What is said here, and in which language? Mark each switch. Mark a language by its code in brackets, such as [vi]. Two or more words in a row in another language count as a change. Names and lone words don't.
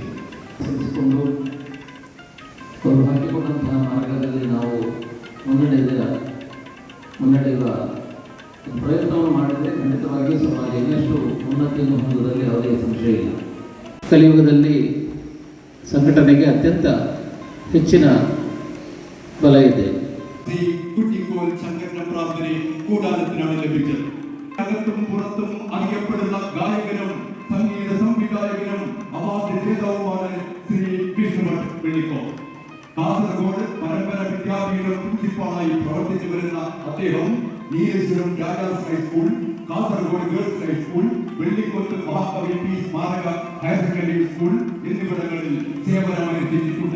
[kn] ಸಲ್ಲಿಸಿಕೊಂಡು ಅವರು ಹಾಕಿಕೊಂಡಂತಹ ಮಾರ್ಗದಲ್ಲಿ ನಾವು ಮುನ್ನಡೆಯುವ ಪ್ರಯತ್ನವನ್ನು ಮಾಡಿದರೆ ಖಂಡಿತವಾಗಿಯೂ ಸಮಾಜ ಇನ್ನಷ್ಟು ಉನ್ನತಿಯನ್ನು ಹೊಂದುವುದರಲ್ಲಿ ಯಾವುದೇ ಸಂಶಯ ಇಲ್ಲ. ಕಲಿಯುಗದಲ್ಲಿ ಸಂಘಟನೆಗೆ ಅತ್ಯಂತ ಹೆಚ್ಚಿನ ಬಲ ಇದೆ. [ml] കുട്ടിക്കോൽ സംഘടന പ്രാപ്തരെ കൂടാരത്തിനാണ് ലഭിച്ചത്. അകത്തും പുറത്തും അറിയപ്പെടുന്ന ഗായകനും സംഗീത സംവിധായകനും അവാർഡ് ജേതാവുമാണ് ശ്രീ കൃഷ്ണഭട്ട് വെള്ളിക്കോ. കാസർഗോഡ് പരമ്പര വിദ്യാപീഠം പ്രിൻസിപ്പാളായി പ്രവർത്തിച്ചു വരുന്ന അദ്ദേഹം നീലേശ്വരം രാജാസ് ഹൈസ്കൂൾ, കാസർഗോഡ് ഗേൾസ് ഹൈസ്കൂൾ, വെള്ളിക്കൊത്ത് മഹാകവി പി സ്മാരക ഹയർ സെക്കൻഡറി സ്കൂൾ എന്നിവിടങ്ങളിൽ സേവനമനുഷ്ഠിച്ചിട്ടുണ്ട്.